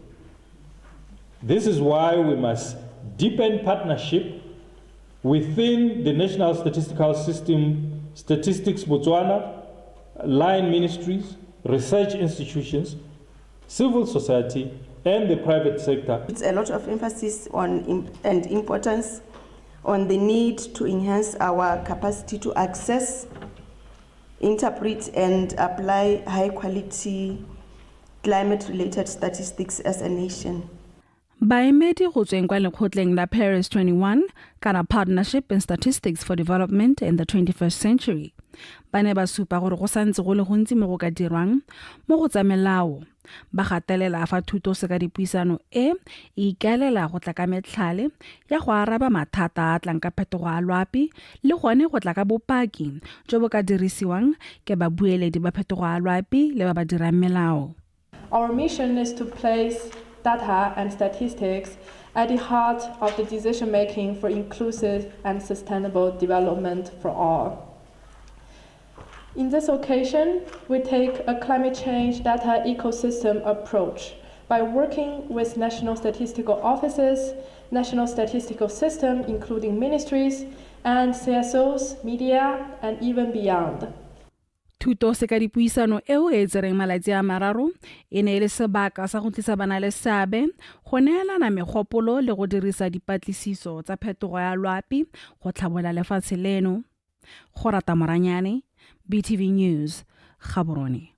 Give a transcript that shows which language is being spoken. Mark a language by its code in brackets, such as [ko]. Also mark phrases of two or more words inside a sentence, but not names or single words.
[en] This is why we must deepen partnership within the National Statistical System, Statistics Botswana, line ministries, research institutions, civil society, and the private sector. It's a lot of emphasis on and importance on the need to enhance our capacity to access, interpret, and apply high-quality climate-related statistics as a nation. [tn] Baemedi go tsweng kwa lekgotleng la Paris 21 kana Partnership in Statistics for Development in the 21st Century ba ne ba supa gore go santse go le gontsi mo go ka dirwang mo go tsa melao ba gatelela fa thuto se ka dipuisano e ikaelela go tla ka metlhale ya go araba mathata a tlang ka phetogo ya loapi le gone go tla ka bopaki jo bo ka dirisiwang ke babueledi ba phetogo ya loapi le ba ba dirang melao. [en] Our mission is to place data and statistics at the heart of the decision-making for inclusive and sustainable development for all. In this occasion, we take a climate change data ecosystem approach by working with national statistical offices, national statistical system, including ministries, and CSOs, media, and even beyond. [tn] Thuto se ka dipuisano eo e tsereng malatsi a mararo e ne le sebaka sa go tlisa bana le seabe go neelana megopolo le go dirisa dipatlisiso tsa phetogo ya loapi go tlhabola lefatshe leno. Go rata moranyane, BTV News, Gaborone.